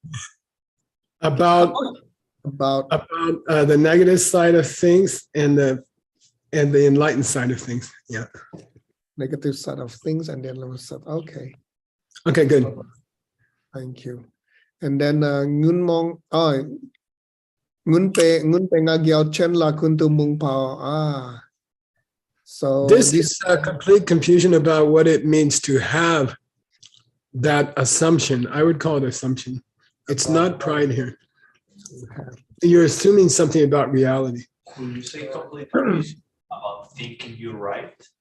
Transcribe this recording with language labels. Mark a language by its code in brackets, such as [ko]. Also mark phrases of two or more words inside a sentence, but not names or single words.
[en] About the negative side of things and the enlightened side of things. Yeah. negative side of things and then level side. Okay. Okay, good. Thank you. And then ngun mong ngun pe ngagiao chen la kuntu mung pao. Ah. So This is a complete confusion about what it means to have that assumption. I would call it assumption. It's not pride here. You're assuming something about reality. When you say complete confusion about thinking you're right,